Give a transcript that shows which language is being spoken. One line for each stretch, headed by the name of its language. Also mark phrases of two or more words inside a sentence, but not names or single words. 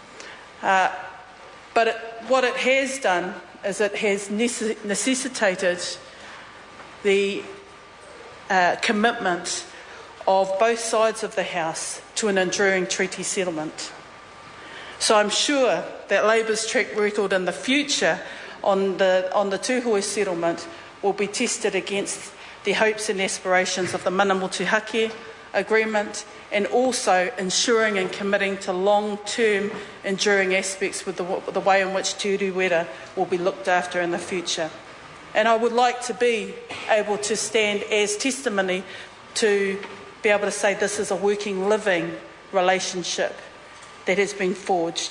English: But what it has done is it has necessitated the commitment of both sides of the House to an enduring treaty settlement. So I'm sure that Labour's track record in the future on the Tuhoe settlement will be tested against the hopes and aspirations of the
Māori: mana motuhake
English: agreement, and also ensuring and committing to long-term enduring aspects with the way in which Te Urewera will be looked after in the future. And I would like to be able to stand as testimony to be able to say this is a working, living relationship that has been forged.